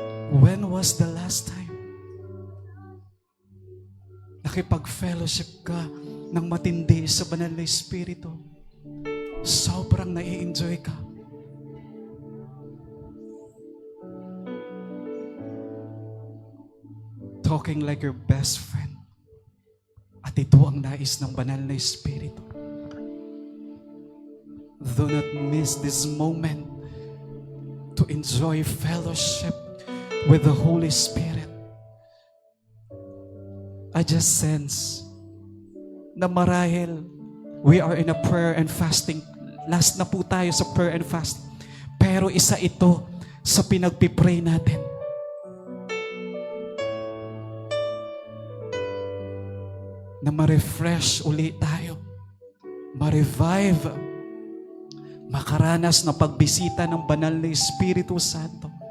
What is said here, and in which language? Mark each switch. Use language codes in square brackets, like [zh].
[en] When was the last time [tl] nakipag-fellowship ka ng matindi sa banal na Espiritu? Sobrang nai-enjoy ka. [en] Talking like your best friend. [tl] At ito ang nais ng banal na Espiritu. [en] Do not miss this moment to enjoy fellowship with the Holy Spirit. I just sense [tl] na marahil [en] we are in a prayer and fasting. [tl] Last na po tayo sa prayer and fasting. Pero isa ito sa pinagpipray natin. Na ma-refresh uli tayo. Ma-revive. Makaranas na pagbisita ng banal na Espiritu Santo.